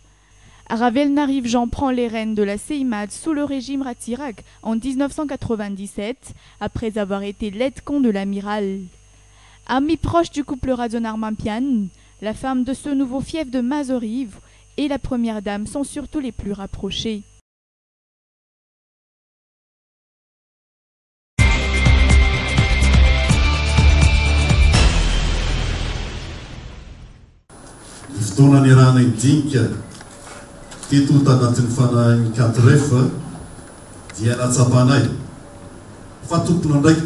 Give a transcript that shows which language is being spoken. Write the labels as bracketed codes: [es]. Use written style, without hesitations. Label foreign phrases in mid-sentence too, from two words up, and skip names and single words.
[fr] Ravelnariv Jean prend les rênes de la CIMAD sous le régime Ratsirak en 1997, après avoir été l'aide-camp de l'amiral. Ami proche du couple Radzonar-Mampian, la femme de ce nouveau fief de Mazoariv et la première dame sont surtout les plus rapprochés. [mg] Fotoana niarahana indinika teto tanatin'ny fanahy 4 refa dia natsapanay fa tompona andraikitra